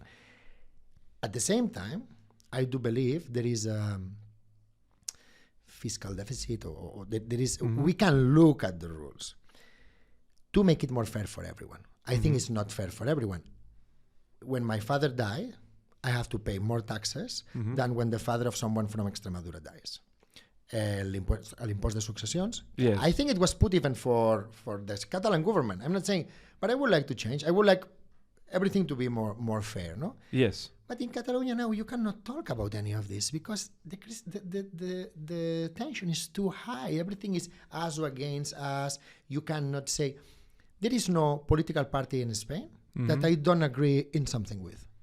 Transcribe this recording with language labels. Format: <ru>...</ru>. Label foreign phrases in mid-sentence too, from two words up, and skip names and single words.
<en>At the same time, I do believe there is a fiscal deficit or there is, we can look at the rules to make it more fair for everyone. I think it's not fair for everyone. When my father died, I have to pay more taxes than when the father of someone from Extremadura dies.</en> <ca>l'impost de successions.</ca> <en>Yes. I think it was put even for the Catalan government. I'm not saying, but I would like to change. I would like everything to be more fair, no? Yes. But in Catalonia now, you cannot talk about any of this because the tension is too high. Everything is us or against us. You cannot say, there is no political party in Spain that I don't agree in something with.</en>